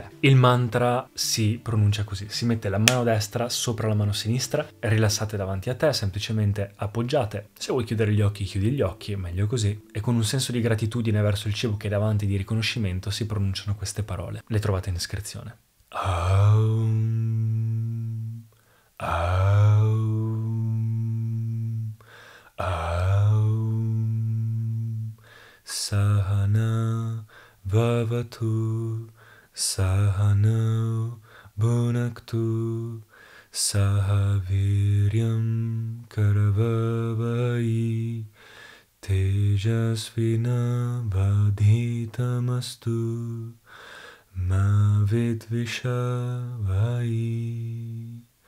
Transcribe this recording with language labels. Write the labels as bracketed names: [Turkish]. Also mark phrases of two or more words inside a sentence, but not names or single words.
[Italian] Il mantra si pronuncia così: si mette la mano destra sopra la mano sinistra, rilassate davanti a te, semplicemente appoggiate. Se vuoi chiudere gli occhi, chiudi gli occhi, è meglio così, e con un senso di gratitudine verso il cibo che è davanti, di riconoscimento, si pronunciano queste parole. Le trovate in descrizione. [Sanskrit] Aum, aum, aum. Sahana vavatu, sahana bhunaktu, sahaviryam karavavai, tejasvina vadhitamastu, ma vidvishavai.